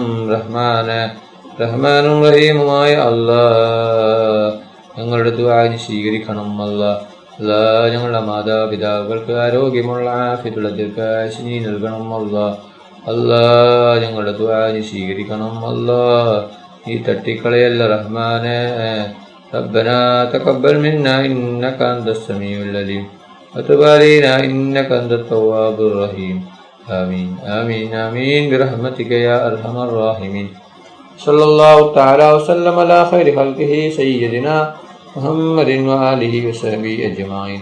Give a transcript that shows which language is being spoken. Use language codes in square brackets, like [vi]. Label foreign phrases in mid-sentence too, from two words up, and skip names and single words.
[ml] റഹ്മാനും റഹീമുമായ അല്ലാഹ് ഞങ്ങളുടെ ദുആഇനെ സ്വീകരിക്കണം. അല്ലാഹ് ഞങ്ങളുടെ മാതാപിതാക്കൾക്ക് ആരോഗ്യമുള്ള ആഫിയത്തുള്ള ദീർഘായുസ്സ് നീ നൽകണം. അല്ലാഹ് ഞങ്ങളുടെ ദുആഇനെ സ്വീകരിക്കണം. അല്ലാഹ് നീ തട്ടിക്കളയല്ല റഹ്മാനെ. [ar] ربنا تقبل منا إنك أنت السميع العليم وتب علينا إنك أنت التواب الرحيم آمين آمين آمين برحمتك يا أرحم الراحمين. صلى الله تعالى وسلم على خير خلقه سيدنا محمد وآله وصحبه أجمعين.